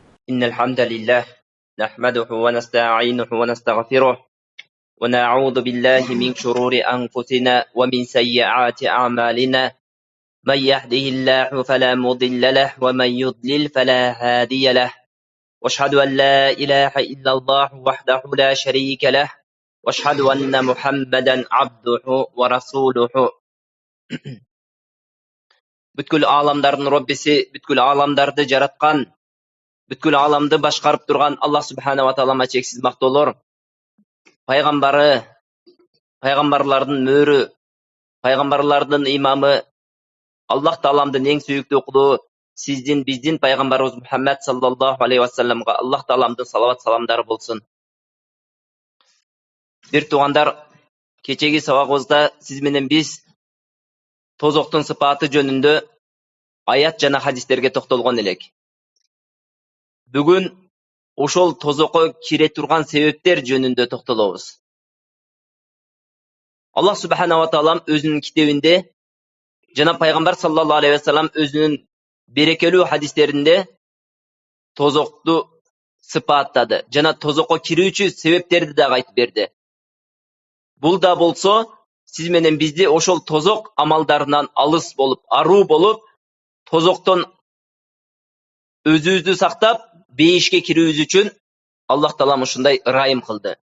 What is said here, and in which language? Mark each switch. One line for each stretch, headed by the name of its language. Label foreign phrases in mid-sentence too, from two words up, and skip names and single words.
Arabic: إن الحمد لله نحمده ونستعينه ونستغفره ونعوذ بالله من شرور أنفسنا ومن سيئات أعمالنا من يهده الله فلا مضل له ومن يضلل فلا هادي له واشهد أن لا إله إلا الله وحده لا شريك له واشهد أن محمدا عبده ورسوله.
Kyrgyz: Бүткүл аламдардын Роббиси, бүткүл аламдарды жараткан, бүткүл аламды башкарып турган Аллах
Arabic: سبحانه وتعالى
Kyrgyz: чексиз мактоолор. Пайгамбары, пайгамбарлардын мөрү, пайгамбарлардын имамы, Аллах тааламдын эң сүйүктүү кулу, сиздин, биздин пайгамбарыбыз Мухаммад
Arabic: صلى الله عليه وسلم
Kyrgyz: Аллах тааламдын салават саламдары болсун. Бир туугандар, кечеги сабагыбызда сиз менен биз тозоктун сыпаты жөнүндө аят жана хадистерге токтолгон элек. Бүгүн ошол тозокко кире турган себептер жөнүндө токтолобуз. Аллах
Arabic: سبحانه وتعالى
Kyrgyz: өзүнүн китебинде жана пайгамбар
Arabic: صلى الله عليه وسلم
Kyrgyz: өзүнүн берекелүү хадистеринде тозокту сыпаттады жана тозокко кирүүчү себептерди да айтып берди. Бул да болсо сиз менен бизди ошол тозок амалдарынан алыс болуп, аруу болуп, тозоктон өзүбүздү сактап, бейишке кирүүбүз үчүн Аллах таалам ушундай ырайым кылды.